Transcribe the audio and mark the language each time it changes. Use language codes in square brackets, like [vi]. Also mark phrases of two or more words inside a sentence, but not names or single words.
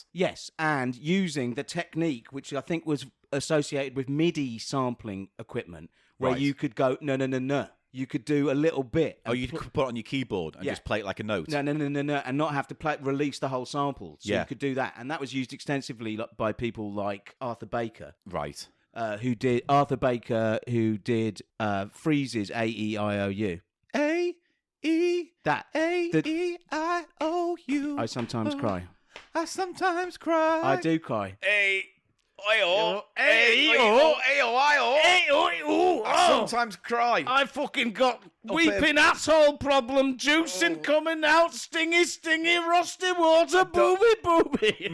[en] Yes, and using the technique, which I think was associated with MIDI sampling equipment, where you could go, no. You could do a little bit. Oh, you could put it on your keyboard and just play it like a note. No, and not have to release the whole sample. So you could do that. And that was used extensively by people like Arthur Baker. Right. Who did Freeze's A-E-I-O-U. A-E, that A-E-I-O-U. I sometimes cry. I sometimes cry. I do cry. I sometimes cry. I fucking got weeping asshole problem juicing coming out, stingy, rusty water, booby.